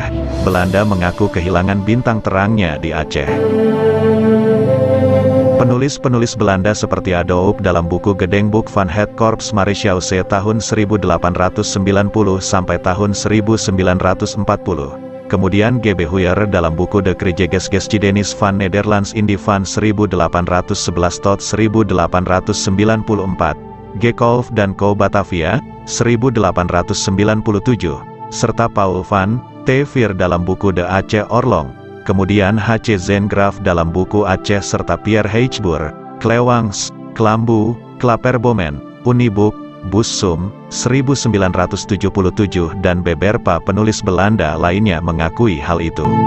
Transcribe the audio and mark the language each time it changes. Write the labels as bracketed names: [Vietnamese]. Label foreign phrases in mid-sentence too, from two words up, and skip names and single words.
[Indonesian] Belanda mengaku kehilangan bintang terangnya di Aceh. Penulis-penulis Belanda seperti Adolf dalam buku [Dutch] Gedenkboek van het Korps Marechaussee [Indonesian] tahun 1890 sampai tahun 1940. Kemudian G.B. Huyer dalam buku [Dutch] De Krijgsgeschiedenis van Nederlands in die van 1811 tot [Indonesian] 1894, G. Kolff dan Co. Batavia, 1897, serta Paul van T. Veer dalam buku [Dutch] De Aceh Oorlog, [Indonesian] kemudian H.C. Zengraaf dalam buku Aceh serta Pierre Heichboer, Klewangs, Klambu, Klaperbomen, Uniboek, Bussum, 1977 dan beberapa penulis Belanda lainnya mengakui hal itu.